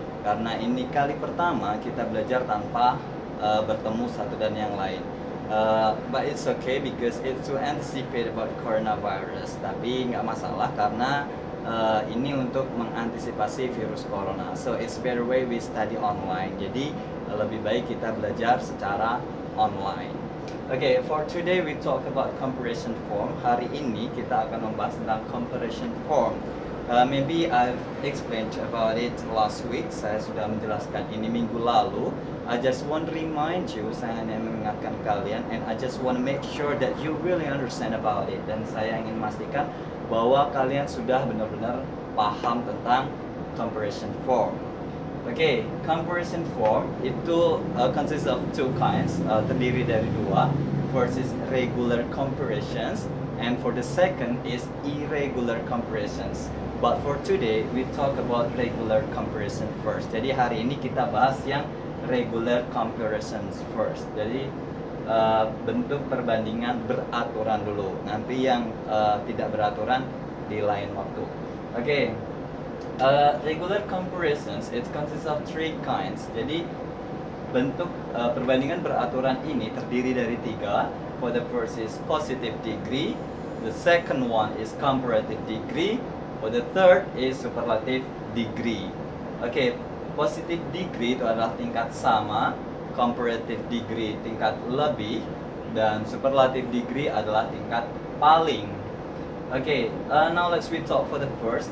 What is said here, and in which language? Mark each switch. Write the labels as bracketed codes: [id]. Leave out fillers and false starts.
[id] Karena ini kali pertama kita belajar tanpa bertemu satu dan yang lain. [en] But it's okay because it's to anticipate about coronavirus. [id] Tapi nggak masalah karena ini untuk mengantisipasi virus corona. [en] So it's better way we study online. [id] Jadi lebih baik kita belajar secara online. [en] Okay, for today we talk about comparison form. [id] Hari ini kita akan membahas tentang comparison form. [en] Maybe I've explained about it last week. [id] Saya sudah menjelaskan ini minggu lalu. [en] I just want to remind you, [id] saya hanya mengingatkan kalian, [en] and I just want to make sure that you really understand about it. [id] Dan saya ingin memastikan bahwa kalian sudah benar-benar paham tentang comparison form. [en] Okay, comparison form itu consists of two kinds, [id] terdiri dari dua. [en] First is regular comparisons, and for the second is irregular comparisons. But for today, we talk about regular comparison first. [id] Jadi hari ini kita bahas yang regular comparisons first. Jadi bentuk perbandingan beraturan dulu. Nanti yang tidak beraturan di lain waktu. [en] Okay. Regular comparisons, it consists of three kinds. [id] Jadi bentuk perbandingan beraturan ini terdiri dari tiga. [en] For the first is positive degree, the second one is comparative degree, for the third is superlative degree. [id] Okay, positive degree itu adalah tingkat sama, comparative degree tingkat lebih, dan superlative degree adalah tingkat paling. [en] Okay, now let's we talk for the first.